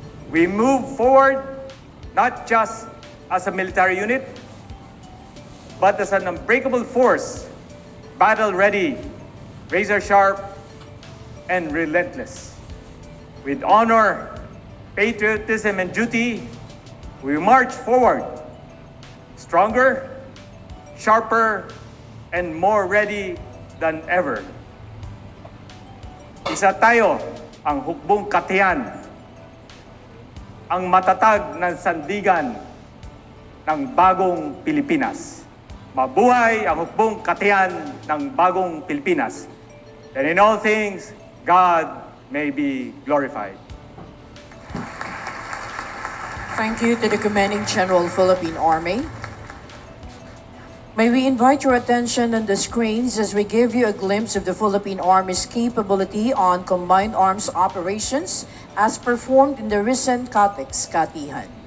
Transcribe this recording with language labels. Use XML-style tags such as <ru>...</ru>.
<en>We move forward not just as a military unit, but as an unbreakable force, battle-ready, razor-sharp, and relentless. With honor, patriotism, and duty, we march forward, stronger, sharper, and more ready than ever.</en> <tl>Isa tayo ang hukbong katiyan, ang matatag na sandigan ng bagong Pilipinas. Mabuhay ang hukbong katiyan ng bagong Pilipinas.</tl> <en>And in all things, God may be glorified. Thank you to the Commanding General, Philippine Army. May we invite your attention on the screens as we give you a glimpse of the Philippine Army's capability on combined arms operations as performed in the recent CATEX Katihan.</en>